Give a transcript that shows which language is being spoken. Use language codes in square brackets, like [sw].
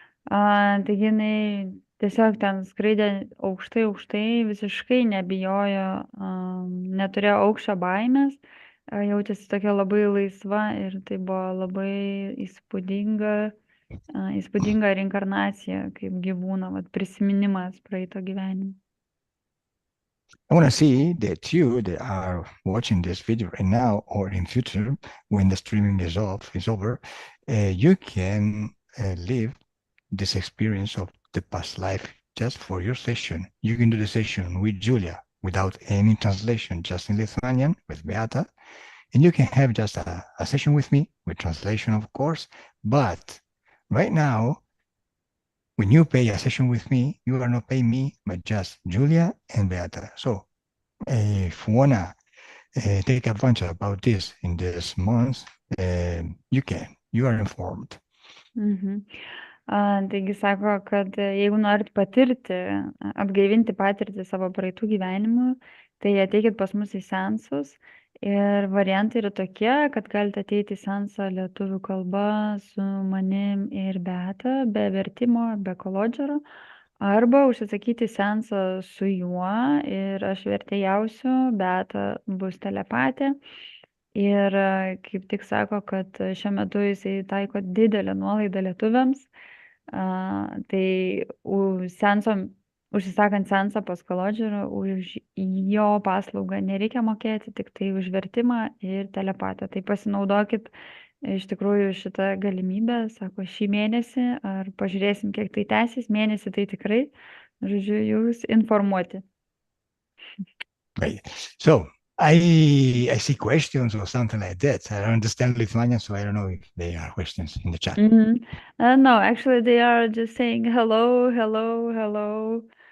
[lt] Taigi jinai tiesiog ten skraidė aukštai, visiškai nebijojo, neturėjo aukščio baimės, jautėsi tokia labai laisva ir tai buvo labai įspūdinga reinkarnacija kaip gyvūno, prisiminimas praeito gyvenimo. [en] I want to see that you that are watching this video right now or in future when the streaming is over, you can live this experience of the past life just for your session. You can do the session with Julia without any translation, just in Lithuanian with Beata, and you can have just a session with me with translation, of course. But right now, when you pay a session with me, you are not paying me, but just Julia and Beata. So if you wanna take advantage about this in this month, you can. You are informed. [lt] Taigi sako, kad jeigu norit atgaivinti patirtį savo praeitų gyvenimų, tai ateikit pas mus į seansus. Ir variantai yra tokie, kad galite ateiti į seansą lietuvių kalba su manim ir Beata, be vertimo, be kolodžero, arba užsisakyti seansą su juo ir aš vertėjausiu, Beata bus telepatė. Ir kaip tik sako, kad šiuo metu jisai taiko didelę nuolaidą lietuviams. Tai seanso užsisakant seansą pas kolodžerą, už jo paslaugą nereikia mokėti, tik tai už vertimą ir telepatą. Tai pasinaudokit iš tikrųjų šitą galimybę, sako, šį mėnesį, ar pažiūrėsim, kiek tai tęsis, mėnesį tai tikrai, žodžiu, jūs informuoti. [en] Right. So I see questions or something like that. I don't understand Lithuanian, so I don't know if there are questions in the chat. No, actually they are just saying hello, hello, hello.